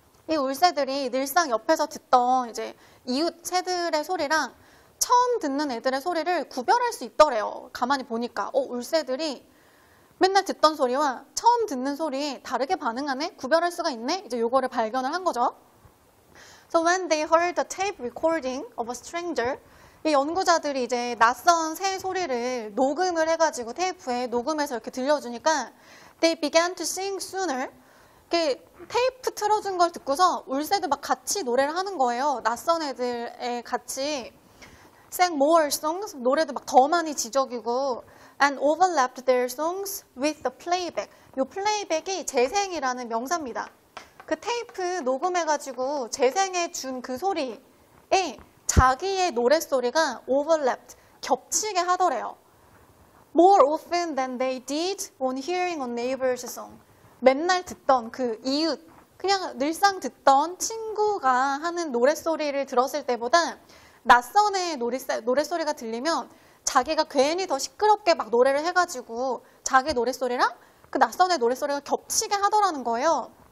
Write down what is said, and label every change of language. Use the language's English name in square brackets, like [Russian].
[Korean] 이 울새들이 늘상 옆에서 듣던 이제 이웃 새들의 소리랑 처음 듣는 애들의 소리를 구별할 수 있더래요. 가만히 보니까 울새들이 맨날 듣던 소리와 처음 듣는 소리에 다르게 반응하네? 구별할 수가 있네? 이제 요거를 발견을 한 거죠. [English] So when they heard the tape recording of a stranger, [Korean] 이 연구자들이 이제 낯선 새 소리를 녹음을 해가지고 테이프에 녹음해서 이렇게 들려주니까 [English] they began to sing sooner. [Korean] 이렇게 테이프 틀어준 걸 듣고서 울새들 막 같이 노래를 하는 거예요. 낯선 애들에 같이 [English] sang more songs, [Korean] 노래도 막 더 많이 지저귀고 [English] and overlapped their songs with the playback. [Korean] 이 플레이백이 재생이라는 명사입니다. 그 테이프 녹음해가지고 재생해 준 그 소리에 자기의 노랫소리가 overlapped, 겹치게 하더래요. [English] More often than they did when hearing a neighbor's song. [Korean] 맨날 듣던 그 이웃, 그냥 늘상 듣던 친구가 하는 노랫소리를 들었을 때보다 낯선 애의 노랫소리가 들리면 자기가 괜히 더 시끄럽게 막 노래를 해가지고 자기 노랫소리랑 그 낯선 애의 노랫소리가 겹치게 하더라는 거예요.